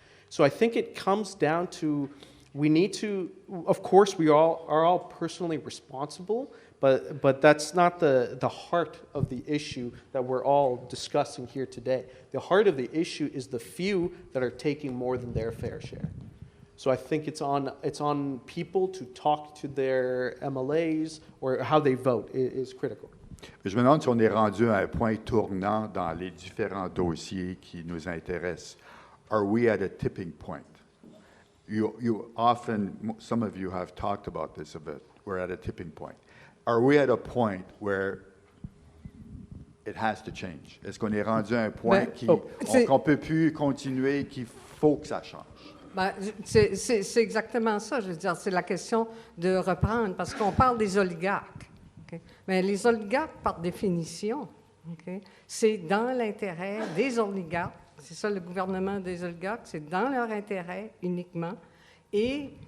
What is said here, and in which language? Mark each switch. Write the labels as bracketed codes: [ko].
[en] So I think it comes down to, we need to, of course, we all are all personally responsible, but that's not the heart of the issue that we're all discussing here today. The heart of the issue is the few that are taking more than their fair share. So I think it's on people to talk to their MLAs or how they vote is critical. [fr] Je me demande si on est rendu à un point tournant dans les différents dossiers qui nous intéressent. [en] Are we at a tipping point? You often, some of you have talked about this a bit. We're at a tipping point. Are we at a point where it has to change? [fr] Est-ce qu'on est rendu à un point qu'on peut plus continuer, qu'il faut que ça change? Ben, c'est exactement ça, je veux dire, c'est la question de reprendre, parce qu'on parle des oligarques. Okay? Mais les oligarques, par définition, okay, c'est dans l'intérêt des oligarques, c'est ça le gouvernement des oligarques, c'est dans leur intérêt uniquement, et